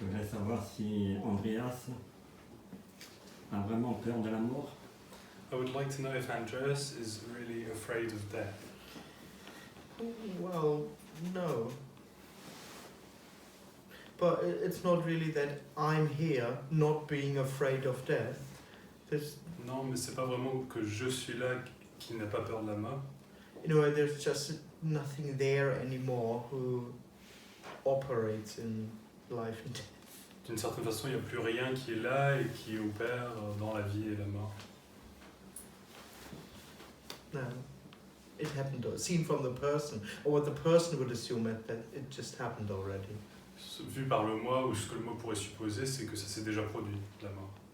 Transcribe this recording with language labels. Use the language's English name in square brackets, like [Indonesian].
[French] savoir si Andreas a vraiment peur de la mort. [English] I would like to know if Andreas is really afraid of death. Well, no. But it's not really that I'm here not being afraid of death. There's, [French] Non, mais c'est pas vraiment que je suis là qui n'a pas peur de la mort. [English] you know, there's just nothing there anymore who operates in life and death. [French] D'une certaine façon, il n'y a plus rien qui est là et qui opère dans la vie et la mort. [English] No. It happened, seen from the person, or what the person would assume that it just happened already. [French] Vu par le moi, ou ce que le moi pourrait supposer, c'est que ça s'est déjà produit, la mort.